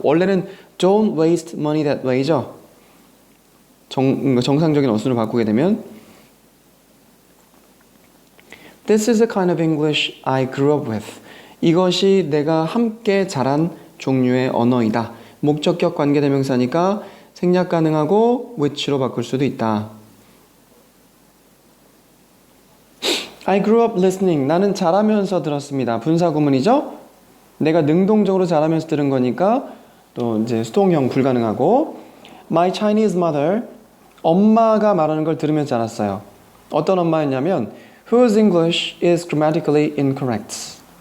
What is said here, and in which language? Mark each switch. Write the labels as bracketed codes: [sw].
[ko] 원래는 [en] don't waste money that way죠. [ko] 정상적인 어순을 바꾸게 되면 [en] This is the kind of English I grew up with. [ko] 이것이 내가 함께 자란 종류의 언어이다. 목적격 관계대명사니까 생략 가능하고 which로 바꿀 수도 있다. [en] I grew up listening. [ko] 나는 잘하면서 들었습니다. 분사구문이죠? 내가 능동적으로 잘하면서 들은 거니까 또 이제 수동형 불가능하고 [en] My Chinese mother. [ko] 엄마가 말하는 걸 들으면서 자랐어요. 어떤 엄마였냐면 [en] Whose English is grammatically incorrect.